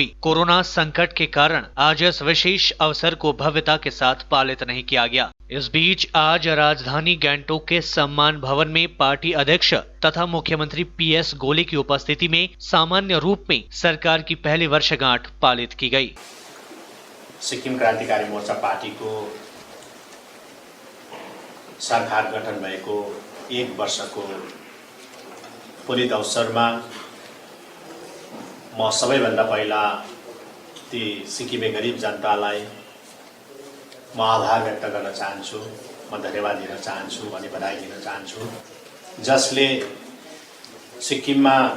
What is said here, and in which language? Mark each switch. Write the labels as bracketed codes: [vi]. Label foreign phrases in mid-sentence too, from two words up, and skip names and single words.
[hi] कोरोना संकट के कारण आज इस विशेष अवसर को भव्यता के साथ पालित नहीं किया गया। इस बीच आज राजधानी गैंगटोक के सम्मान भवन में पार्टी अध्यक्ष तथा मुख्यमंत्री PS गोले की उपस्थिति में सामान्य रूप में सरकार की पहली वर्षगांठ पालित की गई। [ne] सिक्किम क्रान्तिकारी मोर्चा पार्टीको सरकार गठन भएको 1 वर्षको पुलित अवसरमा म सबैभन्दा पहिला ती सिक्किमे गरिब जनतालाई म आभार व्यक्त गर्न चाहन्छु, म धन्यवाद दिन चाहन्छु अनि बधाई दिन चाहन्छु, जसले सिक्किममा